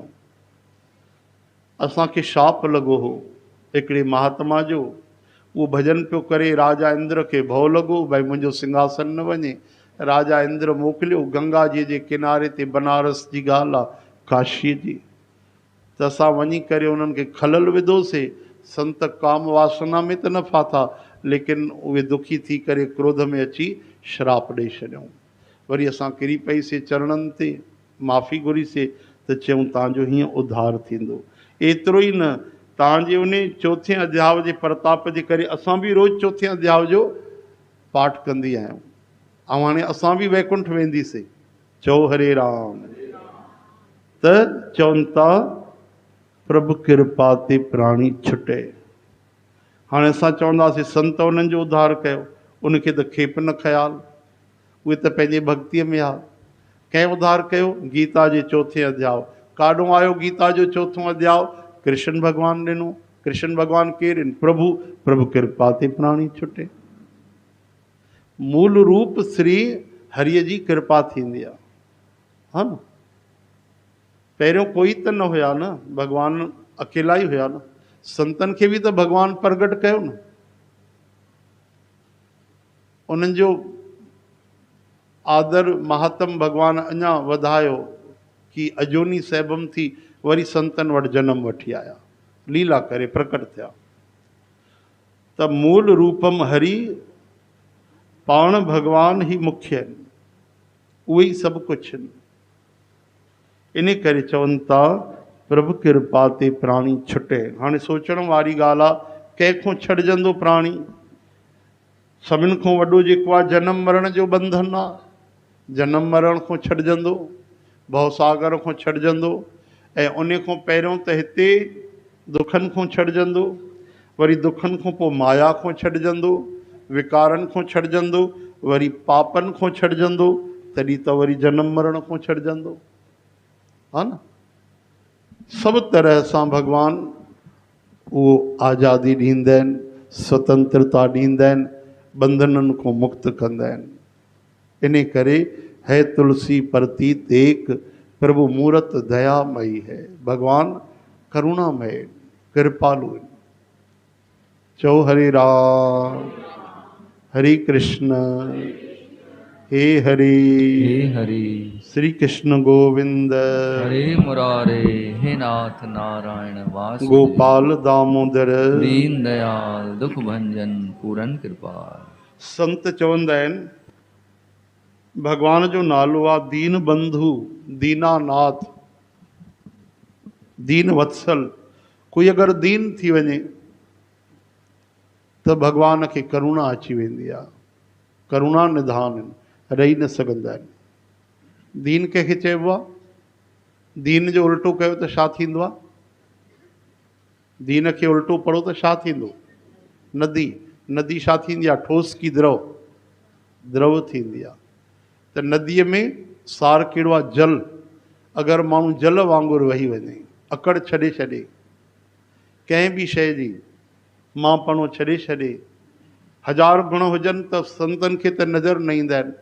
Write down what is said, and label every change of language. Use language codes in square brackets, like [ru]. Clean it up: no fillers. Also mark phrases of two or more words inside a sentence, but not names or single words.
[sd] असांखे शाप लॻो हो हिकिड़े महात्मा जो। उहो भॼन पियो करे। राजा इंद्र खे भउ लॻो भई मुंहिंजो सिंघासन न वञे। राजा इंद्र मोकिलियो गंगा जी जे किनारे ते, बनारस जी ॻाल्हि आहे, काशीअ जी। त असां वञी करे उन्हनि खे खलल विधोसीं। संत काम वासना में त न फाथा, लेकिन उहे दुखी थी करे क्रोध में अची श्राप ॾेई छॾियऊं। वरी असां किरी पईसीं चरणनि ते, माफ़ी घुरीसीं त चयूं तव्हांजो हीअं उद्धार थींदो। एतिरो ई न, तव्हांजे उन 4थे अध्याय जे प्रताप जे करे असां बि रोज़ु 4थे अध्याय जो पाठ कंदी आहियूं। ऐं हाणे असां बि वैकुंठ वेंदीसीं। चओ हरे राम। त चवनि था [pa] ਪ੍ਰਭ ਕਿਰਪਾ ਤੇ ਪ੍ਰਾਣੀ ਛੁਟੈ। [sd] हाणे असां चवंदासीं संत उन्हनि जो उद्धार कयो। उनखे त खेप न ख़्याल। उहे त पंहिंजे भक्तीअ में आहे। कंहिं उद्धार कयो? गीता जे 4थे अध्याय। काॾों आयो गीता जो 4थों अध्याय? कृष्ण भॻवानु ॾिनो। कृष्ण भॻवानु केरु आहिनि? प्रभु। [pa] ਪ੍ਰਭ ਕਿਰਪਾ ਤੇ ਪ੍ਰਾਣੀ ਛੁਟੈ। [sd] मूल रूप श्री हरिअ जी कृपा थींदी आहे, हा न। पहिरियों कोई त न हुया न, भॻवानु अकेला ई हुया न। संतनि खे बि त भॻवानु प्रगट कयो न। उन्हनि जो आदर महात्म भॻवानु अञा वधायो कि अजोनी सैभम थी वरी संतनि वटि जनम वठी आया, लीला करे प्रकट थिया। त मूल रूपम हरि, पाण भॻवान ई मुख्य आहिनि, उहे ई सभु कुझु आहिनि। इन करे चवनि था [pa] ਪ੍ਰਭ ਕਿਰਪਾ ਤੇ ਪ੍ਰਾਣੀ ਛੁਟੈ। [sd] हाणे सोचण वारी ॻाल्हि आहे, कंहिंखों छॾिजंदो प्राणी? सभिनि खां वॾो जेको आहे जनम मरण जो बंधन आहे। जनम मरण खां छॾिजंदो, भवसागर खां छॾिजंदो, ऐं उन खां पहिरियों त हिते दुखनि खां छॾिजंदो, वरी दुखनि खां पोइ माया खां छॾिजंदो, विकारनि खां छॾिजंदो, वरी पापनि खां छॾिजंदो, तॾहिं त वरी जनम मरण खां छॾिजंदो, हा न। सभु तरह सां भॻवानु उहो आज़ादी ॾींदा आहिनि, स्वतंत्रता ॾींदा आहिनि, बंधननि खां मुक्त कंदा आहिनि। इन करे [hi] है तुलसी प्रति तेक, प्रभु मूरत दयामयी है। [sd] भगवान करुणामय, कृपालु। [sa] चो हरे राम, हरे कृष्ण, हे हरि श्री कृष्ण गोविंद, हरे मुरारे, हे नाथ नारायण वासुदेव, गोपाल दामोदर, [hi] दीन दयाल दुख भंजन पूरन कृपाल। [sd] संत चवंदा आहिनि भगवान जो नालो आहे दीन बंधु, दीनानाथ, दीन वत्सल। कोई अगरि दीन थी वञे त भगवान खे करुणा अची वेंदी आहे। करुणा निधान रही न सघंदा आहिनि। दीन कंहिंखे चइबो आहे? दीन जो उल्टो कयो त छा थींदो आहे? दीन खे उल्टो पढ़ो त छा थींदो? नदी। नदी छा थींदी आहे? ठोस की द्रव? द्रव थींदी आहे। त नदीअ में सार कहिड़ो आहे? जल। अगरि माण्हू जल वांगुरु वही वञे, अकड़ छॾे छॾे, कंहिं बि शइ जी मांपणो छॾे छॾे, 1000 गुण हुजनि त संतनि खे त नज़र न ईंदा आहिनि।